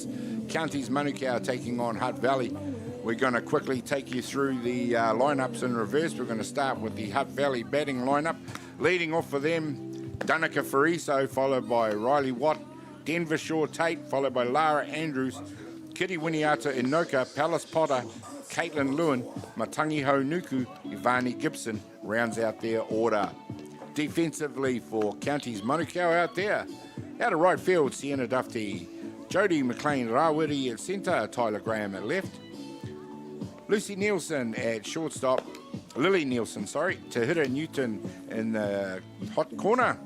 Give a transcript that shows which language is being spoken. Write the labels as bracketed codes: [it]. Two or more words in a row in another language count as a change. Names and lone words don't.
[en] Counties Manukau taking on Hutt Valley. We're going to quickly take you through the lineups in reverse. We're going to start with the Hutt Valley batting lineup. Leading off for them, Danica Fariso, followed by Riley Watt, Denver Shaw Tate, followed by Lara Andrews, Kitty Winiata Inoka, Palace Potter, Caitlin Lewin, Matangiho Nuku, Ivani Gibson rounds out their order. Defensively for Counties Manukau out there. Out of right field, Sienna Duffy, Jodie McLean Rawiri at centre, Tyler Graham at left. Lucy Nielsen at shortstop, Lily Nielsen, Tahira Newton in the hot corner.